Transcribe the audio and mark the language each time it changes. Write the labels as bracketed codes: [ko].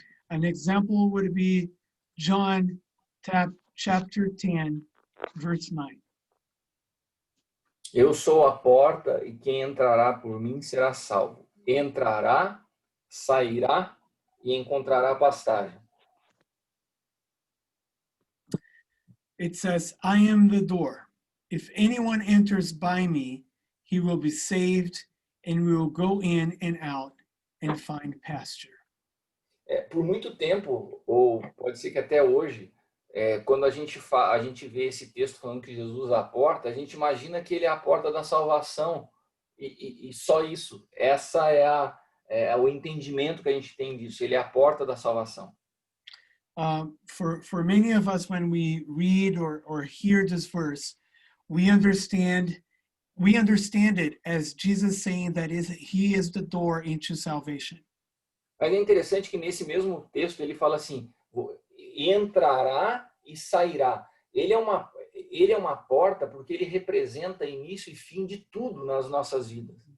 [en] An example would be John chapter 10, verse 9. [pt] Eu sou a porta e quem entrará por mim será salvo. Entrará, sairá e encontrará pastagem. [en] It says, I am the door. If anyone enters by me, he will be saved and will go in and out and find pasture. [pt] Por muito tempo, ou pode ser que até hoje, quando a gente vê esse texto falando que Jesus é a porta, a gente imagina que ele é a porta da salvação e só isso. Essa é o entendimento que a gente tem disso. Ele é a porta da salvação. [en] For many of us, when we read or hear this verse, we understand it as Jesus saying that he is the door into salvation. [pt] Mas é interessante que nesse mesmo texto ele fala assim, entrará e sairá. Ele é uma porta porque ele representa início e fim de tudo nas nossas vidas.